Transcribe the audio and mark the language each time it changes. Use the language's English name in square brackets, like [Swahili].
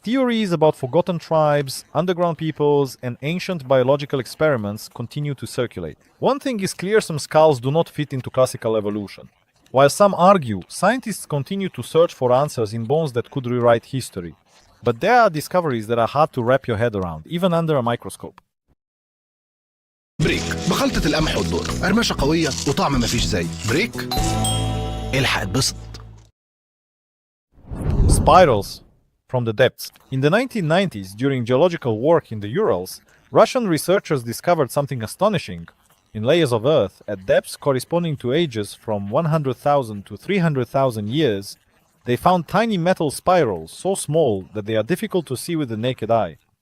[English] Theories about forgotten tribes, underground peoples, and ancient biological experiments continue to circulate. One thing is clear: some skulls do not fit into classical evolution. While some argue, scientists continue to search for answers in bones that could rewrite history. But there are discoveries that are hard to wrap your head around, even under a microscope. [Arabic] بريك بخلطة القمح والذرة، قرمشة قوية وطعم مفيش زي. بريك الحق اتبسط. [English] Spirals from the depths. In the 1990s, during geological work in the Urals, Russian researchers discovered something astonishing. In layers of earth, at depths corresponding to ages from 100,000 to 300,000 years, they found tiny metal spirals so small that they are difficult to see with the naked eye.